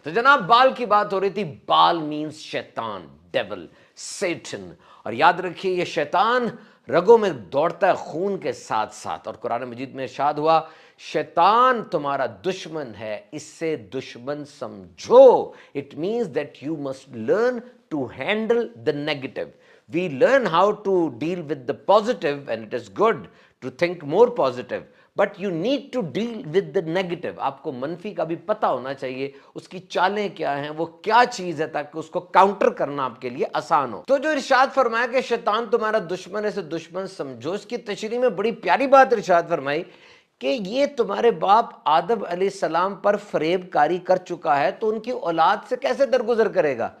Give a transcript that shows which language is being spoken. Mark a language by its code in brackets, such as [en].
[ur] تو جناب بال کی بات ہو رہی تھی, بال مینز شیطان, ڈیول, سیٹن. اور یاد رکھیے یہ شیطان رگوں میں دوڑتا ہے خون کے ساتھ ساتھ, اور قرآن مجید میں ارشاد ہوا, شیطان تمہارا دشمن ہے, اس سے دشمن سمجھو. [en] It means that you must learn to handle the negative. We learn how to deal with the positive, and it is good to think more positive. But you need to deal with the negative. [ur] آپ کو منفی کا بھی پتہ ہونا چاہیے, اس کی چالیں کیا ہیں, وہ کیا چیز ہے, تاکہ اس کو کاؤنٹر کرنا آپ کے لیے آسان ہو. تو جو ارشاد فرمایا کہ شیطان تمہارا دشمن ہے, سے دشمن سمجھو, اس کی تشریح میں بڑی پیاری بات ارشاد فرمائی کہ یہ تمہارے باپ آدم علیہ السلام پر فریب کاری کر چکا ہے, تو ان کی اولاد سے کیسے درگزر کرے گا.